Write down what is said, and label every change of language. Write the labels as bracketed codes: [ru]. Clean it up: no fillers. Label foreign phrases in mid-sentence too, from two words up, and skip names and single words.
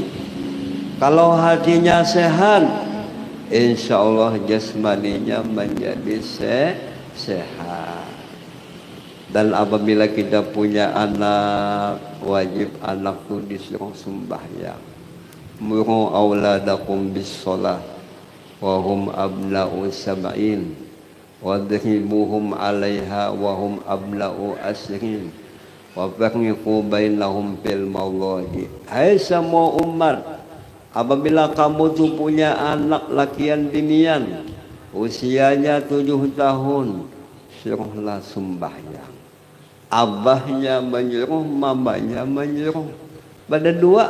[id] Kalau hatinya sehat, [ar] إن شاء الله [id] jasmaninya menjadi sehat. Dan apabila kita punya anak, wajib anak itu disuruh sembahyang. [ar] مروا أولادكم بالصلاة وهم أبناء سبع واضربوهم عليها وهم أبناء عشر وفرقوا بينهم في المولد. [bjn] Hai semua umat, apabila kamu tu punya anak lakian binian usianya 7 tahun, suruhlah sembahyang. Abahnya menyuruh, mamanya menyuruh, pada dua.